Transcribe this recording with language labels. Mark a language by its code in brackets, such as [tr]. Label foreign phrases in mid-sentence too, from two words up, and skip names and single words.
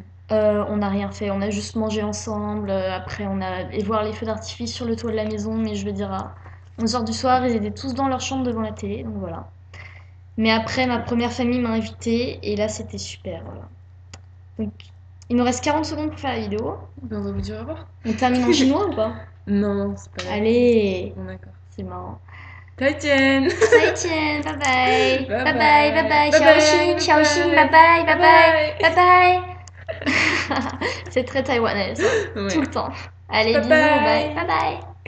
[fr] On n'a rien fait, on a juste mangé ensemble. Après, on a été voir les feux d'artifice sur le toit de la maison, mais je veux dire, à 11 h du soir, ils étaient tous dans leur chambre devant la télé, donc voilà. Mais après, ma première famille m'a invitée, et là, c'était super, voilà. Donc, il nous reste 40 secondes pour faire la vidéo. Ben, on va vous dire au revoir. On termine en chinois ou pas? Non, c'est pas grave. Allez, Bon, d'accord. c'est marrant. [zh] 再见再见，拜拜，拜拜拜，拜拜，拜小心，小心，拜拜，拜拜，拜拜。 [fr] C'est très taïwanais, ça. Tout Ouais. le temps. Allez, Bye bisous, bye. [en] bye, bye bye.